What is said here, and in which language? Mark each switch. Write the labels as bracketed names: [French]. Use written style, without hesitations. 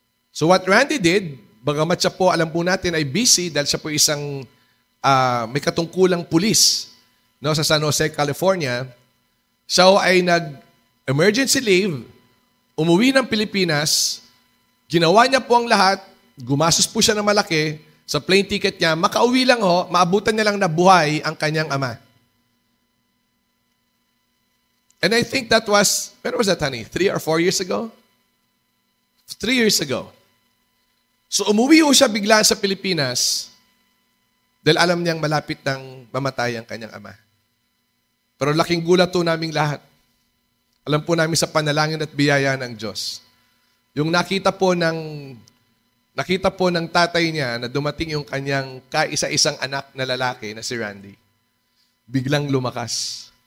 [English] So what Randy did, [Filipino] bagamat siya po, alam po natin, ay busy dahil siya po isang may katungkulang pulis, no, sa San Jose, California. Siya ay nag-emergency leave, umuwi ng Pilipinas, ginawa niya po ang lahat, gumastos po siya ng malaki sa plane ticket niya, makauwi lang maabutan niya lang na buhay ang kanyang ama. [English] And I think that was, when was that, honey? 3 or 4 years ago? 3 years ago. [Filipino] So umuwi siya bigla sa Pilipinas dahil alam niyang malapit nang mamatay ang kanyang ama. Pero laking gulat po naming lahat. Alam po namin sa panalangin at biyaya ng Diyos. Yung nakita po ng tatay niya na dumating yung kanyang kaisa-isang anak na lalaki na si Randy, biglang lumakas.